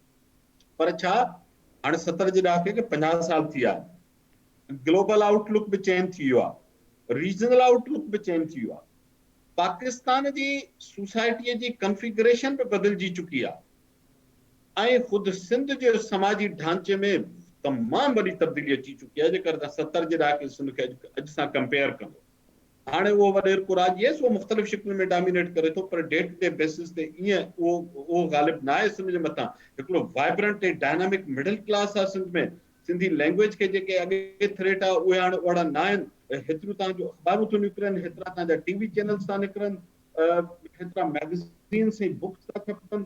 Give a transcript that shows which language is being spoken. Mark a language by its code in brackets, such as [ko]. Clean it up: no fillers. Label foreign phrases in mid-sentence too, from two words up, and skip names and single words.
[sd] पर छा हाणे 70 जे ॾहाके खे 50 साल थी विया, [en] global outlook [sd] बि चेंज थी वियो आहे, [en] regional outlook [sd] बि चेंज थी वियो आहे, पाकिस्तान जी सोसाइटीअ जी कॉन्फ़िगरेशन बि बदिलजी चुकी आहे, ऐं ख़ुदि सिंध जे समाजी ढांचे में तमामु वॾी तब्दीली अची चुकी आहे। जेकर तव्हां 70 जे ॾहाके सिंध खे अॼु सां कंपेयर कंदो, हाणे उहो वॾेर कुराज येस उहो मुख़्तलिफ़ शिकिल में डोमिनेट करे थो, पर [en] day to day basis [sd] ते ईअं उहो ग़ालिब न आहे सिंध जे मथां। हिकिड़ो वाइब्रेंट ऐं [en] dynamic middle class [sd] आहे सिंध में। [en] Sindhi language [sd] के जेके अॻे थ्रेट आहे उहे हाणे ओड़ा न आहिनि। हेतिरियूं तव्हांजो अख़बारूं थियूं निकिरनि, हेतिरा तव्हांजा [en] TV channels [sd] था निकिरनि, हेतिरा मैगज़ीन्स ऐं बुक्स था खपनि।